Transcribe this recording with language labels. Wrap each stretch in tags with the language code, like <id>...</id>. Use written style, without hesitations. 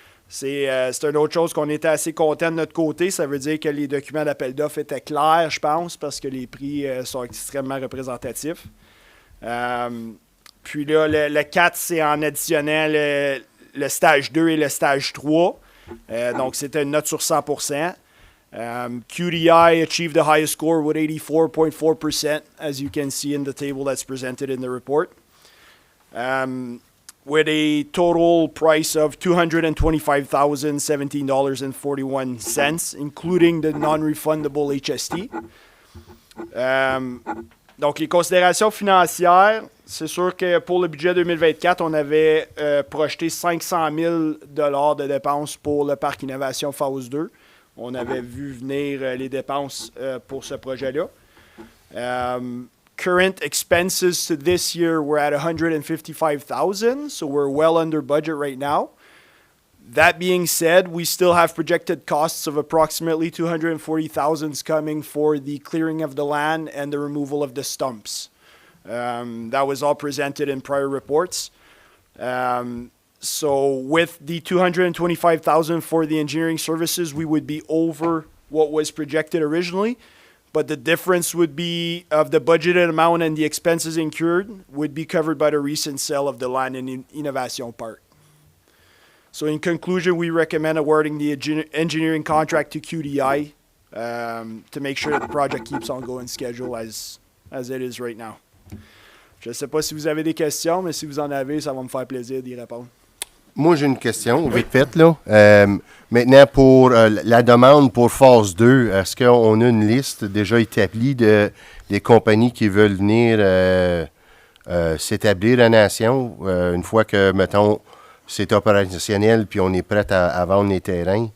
<fr>C'est une autre chose qu'on était assez content de notre côté. Ça veut dire que les documents d'appel d'offres étaient clairs, je pense, parce que les prix sont extrêmement représentatifs. Puis là, le 4, c'est en additionnel le stage 2 et le stage 3. Donc, c'était une note sur 100%.</fr> <en>QDI achieved the highest score with 84.4%, as you can see in the table that's presented in the report. With a total price of $225,017.41, including the non-refundable HST.</en> <fr>Donc, les considérations financières, c'est sûr que pour le budget 2024, on avait projeté 500 000 $ de dépenses pour le parc Innovation Phase 2. On avait vu venir les dépenses pour ce projet-là.</fr> <en>Current expenses to this year were at $155,000, so we're well under budget right now. That being said, we still have projected costs of approximately $240,000 coming for the clearing of the land and the removal of the stumps. That was all presented in prior reports. So with the $225,000 for the engineering services, we would be over what was projected originally. But the difference would be of the budgeted amount and the expenses incurred would be covered by the recent sale of the land in Innovation Park. So in conclusion, we recommend awarding the engineering contract to QDI to make sure that the project keeps on going schedule as it is right now.</en> <fr>Je ne sais pas si vous avez des questions, mais si vous en avez, ça va me faire plaisir d'y répondre. Moi, j'ai une question, vite fait, là. Maintenant, pour la demande pour phase 2, est-ce qu'on a une liste déjà établie des compagnies qui veulent venir s'établir à Nation une fois que, mettons, c'est opérationnel puis on est prêt à vendre les terrains?</fr>